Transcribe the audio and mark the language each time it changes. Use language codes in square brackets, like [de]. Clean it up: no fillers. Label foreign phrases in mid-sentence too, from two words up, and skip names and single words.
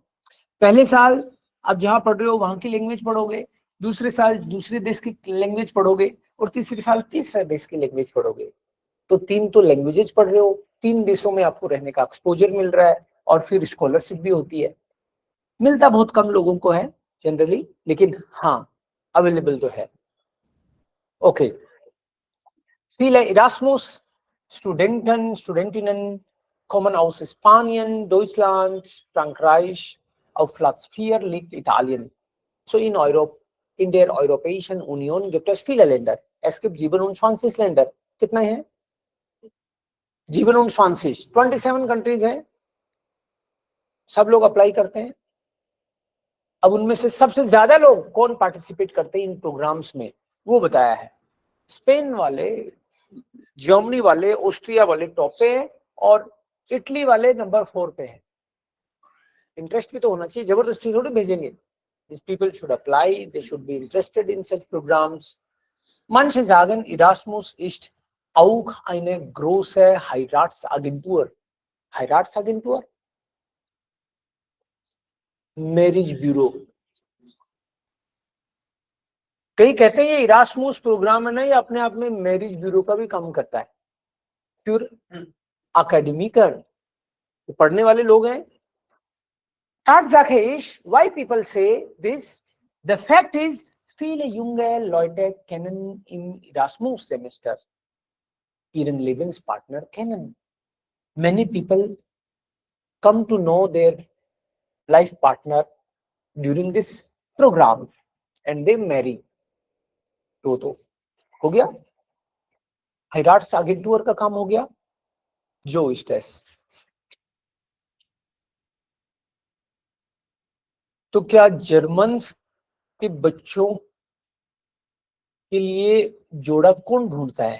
[hi] पहले साल आप जहाँ पढ़ रहे हो वहां की लैंग्वेज पढ़ोगे, दूसरे साल दूसरे देश की लैंग्वेज पढ़ोगे और तीसरे साल तीसरे देश की लैंग्वेज पढ़ोगे. तो 3 तो लैंग्वेजेस पढ़ रहे हो, 3 देशों में आपको रहने का एक्सपोजर मिल रहा है और फिर स्कॉलरशिप भी होती है. मिलता बहुत कम लोगों को है जनरली, लेकिन हाँ अवेलेबल तो है. ओके. [de] Viele Erasmus Studentinnen kommen aus Spanien, Deutschland, Frankreich. Auf Platz 4 liegt Italien. So in der Europäischen Union gibt es viele Länder. Es gibt 27 Länder. कितना है? 27 कंट्रीज हैं. सब लोग अप्लाई करते हैं. अब उनमें से सबसे ज्यादा लोग कौन पार्टिसिपेट करते हैं इन प्रोग्राम्स में, वो बताया है. स्पेन वाले, जर्मनी वाले, ऑस्ट्रिया वाले टॉप पे है और इटली वाले नंबर 4 पे है. इंटरेस्ट भी तो होना चाहिए, जबरदस्ती थोड़ी भेजेंगे. [en] These people should apply, they should be interested in such programs. [de] Manche sagen, Erasmus ist auch eine große Heiratsagentur. Heiratsagentur? [en] marriage bureau. [hi] कई कहते हैं ये इरास्मुस प्रोग्राम है ना, ये अपने आप में [en] marriage bureau [hi] का भी काम करता है. फिर अकेडमिकर, पढ़ने वाले लोग हैं. [de] Tatsächlich, [en] why people say this? The fact is, [de] viele junge Leute kennen im Erasmus-Semester ihren Lebenspartner kennen. [en] Many people come to know their life partner during this program and they marry. [hi] तो हो गया. Heiratsagentur का काम हो गया. जो स्टेस. तो क्या जर्मन्स के बच्चों के लिए जोड़ा कौन ढूंढता है?